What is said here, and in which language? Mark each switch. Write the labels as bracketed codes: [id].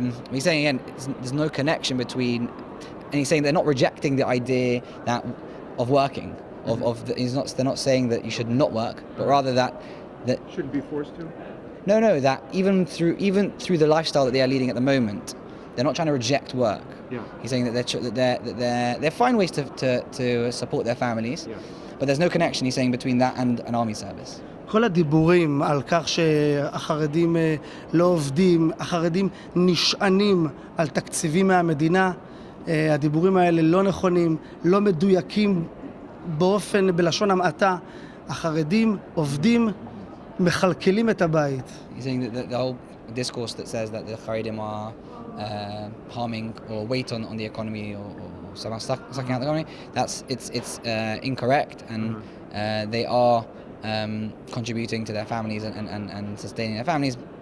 [en] He's saying again, there's no connection between, and he's saying they're not rejecting the idea of working, they're not saying that you should not work, but rather that shouldn't be forced to. No, that even through the lifestyle that they are leading at the moment, they're not trying to reject work. Yeah. He's saying that they find ways to support their families, but there's no connection, he's saying, between that and an army service. [he] כל הדיבורים על כך שהחרדים לא עובדים, החרדים נשענים על תקציבים מהמדינה, הדיבורים האלה לא נכונים, לא מדויקים בלשון המעטה. החרדים עובדים, מכלכלים את הבית. [en] He's saying that the whole discourse that says that the Haredim are harming or weight on the economy or somehow sucking out the economy, it's incorrect, and they are contributing to their families and sustaining their families.